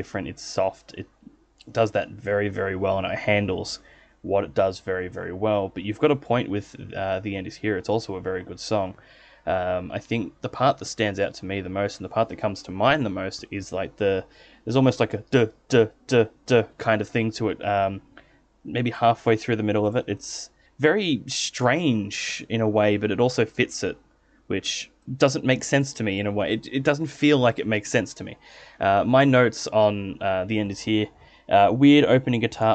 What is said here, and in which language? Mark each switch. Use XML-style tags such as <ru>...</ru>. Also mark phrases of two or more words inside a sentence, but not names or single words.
<en>It's soft. It does that very, very well, and it handles what it does very, very well. But you've got a point with The End Is Here. It's also a very good song. I think the part that stands out to me the most and the part that comes to mind the most is like there's almost like a duh, duh, duh, duh kind of thing to it. Maybe halfway through the middle of it. It's very strange in a way, but it also fits it, which doesn't make sense to me in a way. It doesn't feel like it makes sense to me. My notes on The End Is Here. Weird opening guitar.</en>